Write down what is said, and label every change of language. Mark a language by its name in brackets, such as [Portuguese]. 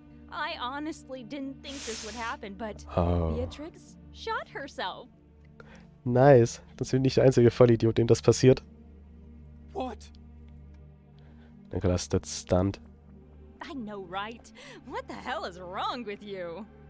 [English] I honestly didn't think this would happen, but Oh. Beatrix shot herself. Nice. [German] Das ist nicht der einzige Vollidiot, dem das passiert. [English] What? Nicholas stood stunned. I know, right? What the hell is wrong with you?